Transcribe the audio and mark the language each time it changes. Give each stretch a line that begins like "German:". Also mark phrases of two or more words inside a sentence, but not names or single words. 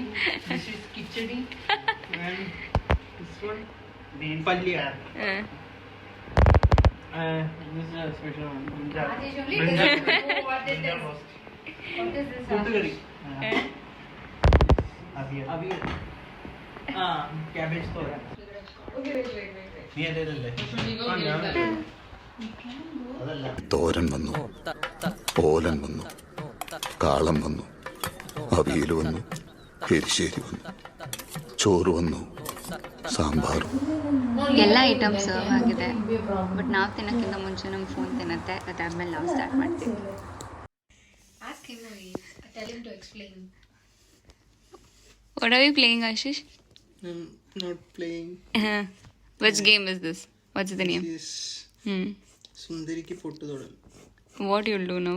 English: This is khichdi, and this one palya. This is a special one. Brinjal. What is this? Puttu curry. Avial. Cabbage thoda.
Malayalam: തോരൻ വന്നു, ഓലൻ വന്നു, കാളം വന്നു, അവിയൽ വന്നു, എരിശ്ശേരി വന്നു, ചോറ് വന്നു, സാമ്പാറും.
Kannada: ಎಲ್ಲ
English: items serve
Kannada: ಆಗಿದೆ. ಬಟ್ ನಾವು ತಿನ್ನೋಕ್ಕಿಂತ ಮುಂಚೆ ನಮ್ಮ ಫೋನ್ ತಿನ್ನುತ್ತೆ. ಅದಾದ್ಮೇಲೆ ನಾವು ಸ್ಟಾರ್ಟ್ ಮಾಡ್ತೀವಿ.
English: Ask him, tell him to explain. What are we playing, Ashish? I'm not playing. Which game is this? What's the name? This Sundari ki photo thodal. What you'll do now?